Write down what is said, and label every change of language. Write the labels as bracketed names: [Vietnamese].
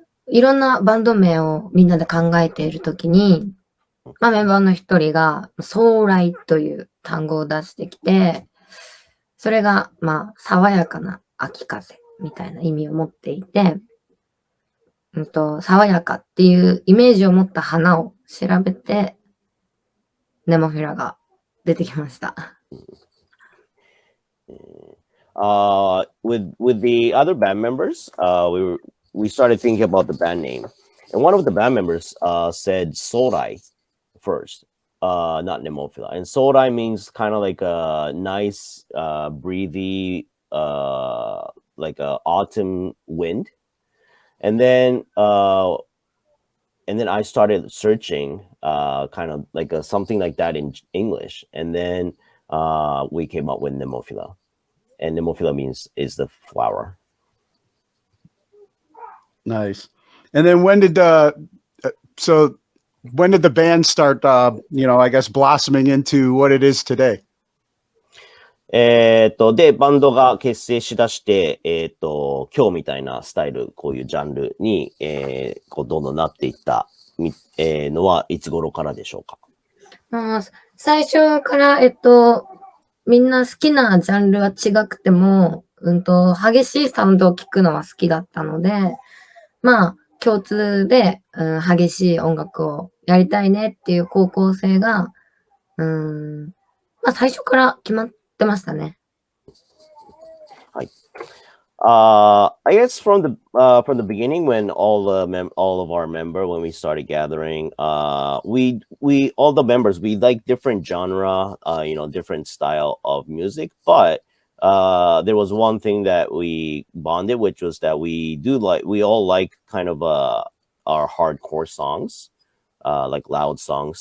[Japanese] いろんなバンド名をみんなで考えているときに、メンバーの一人が、ソーライという単語を出してきて、それが、爽やかな秋風みたいな意味を持っていて、爽やかっていうイメージを持った花を調べて、ネモフィラが出てきました。 [English] With the other band members, we started thinking about the band name, and one of the band members said Sorai first, not Nemophila. And Sorai means kind of like a nice, breathy, like a autumn wind. And then I started searching, kind of like something like that in English, and then we came up with Nemophila. And Nemophila is the flower. Nice. And then when did the band start, I guess blossoming into what it is today? [Japanese] で、バンドが結成しだして、今日みたいなスタイル、こういうジャンルに、こうどんどんなっていったのはいつ頃からでしょうか？最初から、みんな好きなジャンルは違くても、激しいサウンドを聞くのは好きだったので、まあ、共通で、激しい音楽をやりたいねっていう高校生が、まあ、最初から決まってましたね。はい。 [English] I guess from the beginning, when all of our when we started gathering, we all the members, we like different genre, different style of music, but there was one thing that we bonded, which was that we all like kind of our hardcore songs, like loud songs.